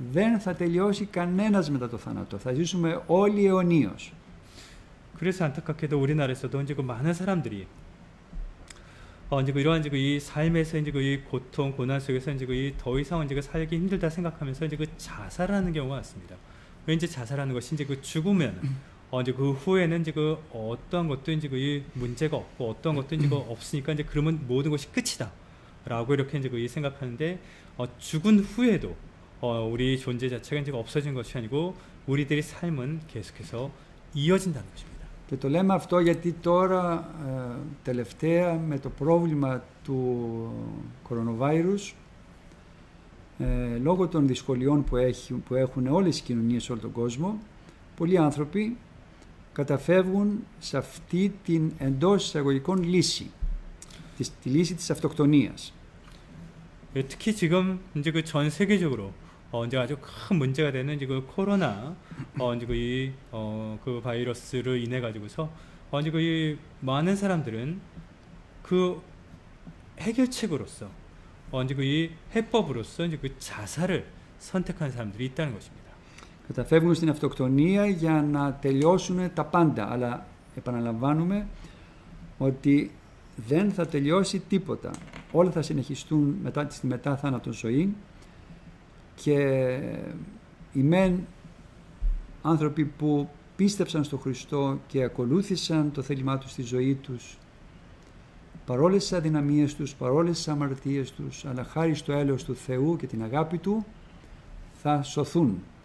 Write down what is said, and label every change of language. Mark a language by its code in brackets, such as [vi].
[el] Δεν θα τελειώσει κανένας μετά το θάνατο, θα ζήσουμε όλοι αιωνίως. [ko] 그래서 안타깝게도 우리나라에서도 이제 많은 사람들이 이제 이러한 이제 이 삶에서 이제 이 고통 고난 속에서 이제 더 이상 이제 살기 힘들다 생각하면서 이제 자살하는 경우가 많습니다. 왜 이제 자살하는 것이 이제 죽으면 이제 그 후에는 이제 어떠한 것도 이제 문제가 없고 어떠한 것도 이제 없으니까 이제 그러면 모든 것이 끝이다라고 이렇게 이제 생각하는데, 죽은 후에도 우리 존재 자체가 이제 없어진 것이 아니고 우리들의 삶은 계속해서 이어진다는 것입니다. [el] Και το λέμε αυτό γιατί τώρα τελευταία με το πρόβλημα του κορονοβάιρους, λόγω των δυσκολιών που έχουν όλες οι κοινωνίες σε όλο τον κόσμο, πολλοί άνθρωποι καταφεύγουν σε αυτή την εντός εισαγωγικών λύση, τη λύση της αυτοκτονίας. [ko] 특히 지금 이제 전 세계적으로 이제 아주 큰 문제가 되는 이제 코로나 이제 그 바이러스로 인해 가지고서 이제 많은 사람들은 그 해결책으로서 이제 이 해법으로서 이제 그 자살을 선택한 사람들이 있다는 것입니다. [el] Καταφεύγουν στην αυτοκτονία για να τελειώσουν τα πάντα, αλλά επαναλαμβάνουμε ότι δεν θα τελειώσει τίποτα. Όλα θα συνεχιστούν στη μετά θάνατον ζωή και οι μεν άνθρωποι που πίστεψαν στο Χριστό και ακολούθησαν το θέλημά του στη ζωή τους, παρόλες τις αδυναμίες τους, παρόλες τις αμαρτίες τους, αλλά χάρη στο έλεος του Θεού και την αγάπη Του, θα σωθούν.